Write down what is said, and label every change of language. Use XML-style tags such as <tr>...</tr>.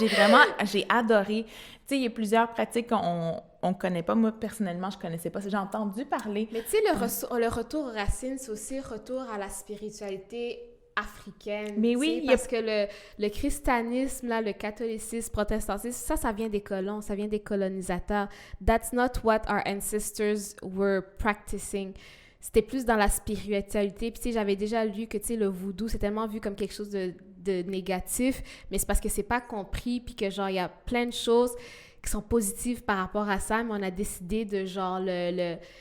<fr>Moi, j'ai adoré. Tu sais, il y a plusieurs pratiques qu'on connaît pas. Moi, personnellement, je connaissais pas. J'ai entendu parler. Mais tu sais, le retour aux racines, c'est aussi retour à la spiritualité africaine. Mais oui. Parce que le christianisme, là, le catholicisme, protestantisme, ça vient des colons, ça vient des colonisateurs.</fr> <en>That's not what our ancestors were practicing.</en> <fr>C'était plus dans la spiritualité. Puis tu sais, j'avais déjà lu que, tu sais, le voodoo, c'est tellement vu comme quelque chose de négatif, mais c'est parce que c'est pas compris, puis que genre, il y a plein de choses qui sont positives par rapport à ça, mais on a décidé de genre de</fr>